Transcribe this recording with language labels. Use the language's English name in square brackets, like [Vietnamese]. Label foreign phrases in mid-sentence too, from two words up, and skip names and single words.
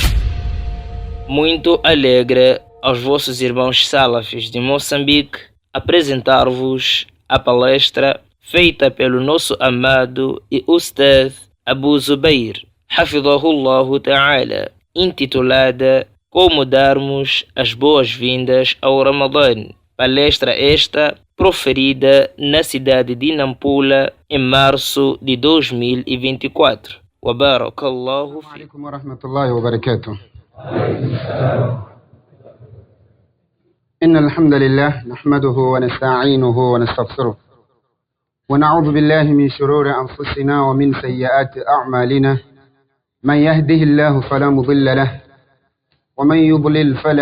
[Portuguese] Muito alegre aos vossos irmãos salafis de Moçambique apresentar-vos a palestra feita pelo nosso amado e Ustadh Abu Zubair, [Arabic] حفظه الله تعالى, [Portuguese] intitulada Como Darmos as Boas-Vindas ao Ramadã. Palestra esta proferida na cidade de Nampula em março de 2024. [Arabic] وبارك الله في. عليكم ورحمة الله وبركاته. إن الحمد لله نحمده ونستعينه ونستغفره ونعوذ بالله من شرور أنفسنا ومن سيئات أعمالنا من يهده الله فلا مضل له ومن يضلل